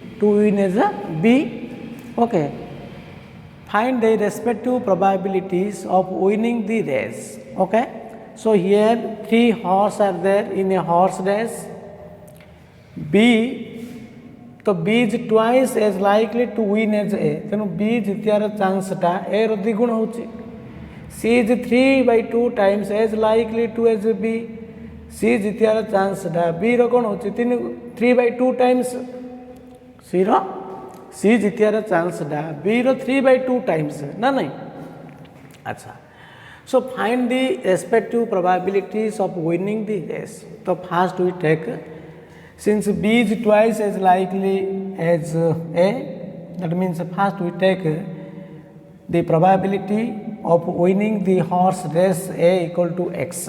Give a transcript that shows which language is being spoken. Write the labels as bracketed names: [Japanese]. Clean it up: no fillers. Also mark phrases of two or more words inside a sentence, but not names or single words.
[English] Okay. Find the respective probabilities of winning the race. Okay. So here 3 horses are there in a horse race. B, तो B is twice as likely to win as A. [Odia] ତେଣୁ B ଜିତିବାର ଚାନ୍ସ ଟା A ର ଦ୍ୱିଗୁଣ ହେଉଛି. [English] C is 3 by 2 times as likely to as B. [Odia] C ଜିତିବାର ଚାନ୍ସ ଟା B ର କଣ ହେଉଛି [English] 3 by 2 times [Odia] C ର C ଜିତିବାର ଚାନ୍ସ ଟା B ର [English] 3 by 2 times [Odia] ନା ନାହିଁ. अच्छा. [English] So find the respective probabilities of winning the race. So first we take, since B is twice as likely as A, that means first we take the probability of winning the horse race A equal to X.